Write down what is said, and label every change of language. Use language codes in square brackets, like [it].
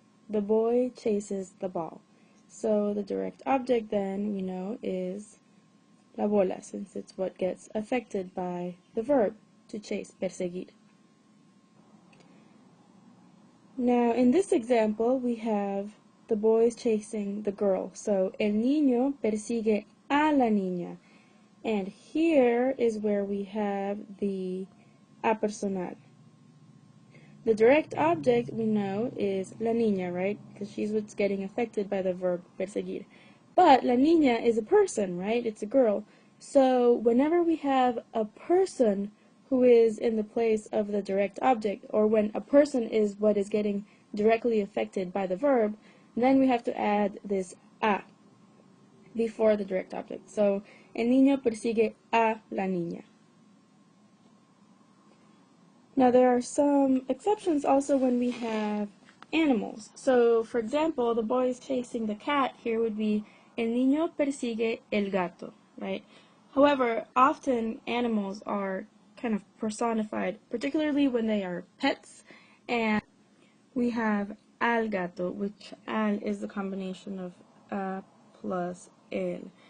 [en] The boy chases the ball. So the direct object then, we know, is la bola, since it's what gets affected by the verb to chase, perseguir. Now in this example, we have the boys chasing the girl. [es] So el niño persigue a la niña. [en] And here is where we have the a personal. The direct object we know is la niña, right? Because she's what's getting affected by the verb perseguir. But la niña is a person, right? It's a girl. So whenever we have a person who is in the place of the direct object, or when a person is what is getting directly affected by the verb, then we have to add this a before the direct object. [es] So el niño persigue a la niña. [en] Now there are some exceptions also when we have animals. So for example, the boy is chasing the cat. Here would be [es] el niño persigue el gato, [en] right? However, often animals are kind of personified, particularly when they are pets, and we have al gato, which al is the combination of a plus el.